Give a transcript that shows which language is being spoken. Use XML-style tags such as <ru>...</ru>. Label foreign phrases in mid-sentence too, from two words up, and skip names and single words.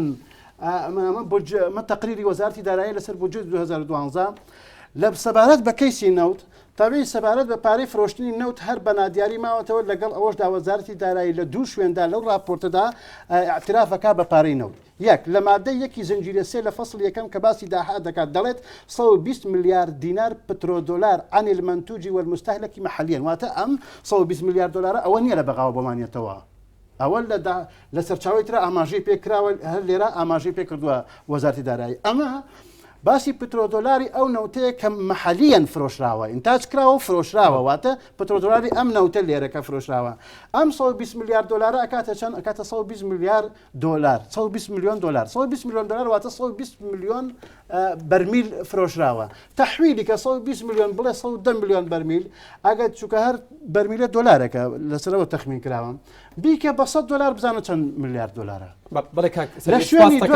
<ckb>من تەقریری وەزارەتی دارایی لەسەر بودجەی 2012 لە سەبارەت بە کەیسی نەوت طبيعي سەبارەت بە پارەی فرۆشتنی نەوت هەر بە نادیاری ماوەتەوە لەگەڵ ئەوەشدا وەزارەتی دارایی لە دوو شوێندا لەو راپۆرتەدا اعترافەکە بە پارەی نەوت یەک لە مادەی یەکی زنجیرە سێ لە فەصل یەکەم کە باسی داهات دەکات دەڵێت 120 ملیار دینار پترۆدۆلار</ckb> <ar>عن المنتوج والمستهلك محليا</ar> <ckb>واتە ئەم 120 ملیار دلار ئەوە نییە لە بەغاوە بۆمانێتەوە ئەوە لە سەرچاوی ترە ئاماژەی پێکراوە هەر لێرە ئاماژەی پێ کردووە وەزارەتی دارایی ئەمە باسی پترۆدۆلاری ئەو نەوتەیە کە محلیەن فرۆشراوە ئینتاج کراوە و فرۆشراوە واتە پترۆدۆلاری ئەم نەوتە لێرەکە فرۆشراوە ئەم 120 ملیار دلار ئەکاتە چەند ئەکاتە 120 ملیار دلار 120 میلیۆن دلار 120 میلیۆن دلار واتە 120 میلیۆن بەرمیل فرۆشراوە تەحویلی کە 120 میلیۆن بڵێ 110 میلیۆن بەرمیل ئەگەر چووکە هەر بەرمیلە دۆلارێکە لەسەرەوە تەخمین کراوە بیکە بە 100 دلار بزانە چەند میلیارد دلارە لە شوێنی</ckb>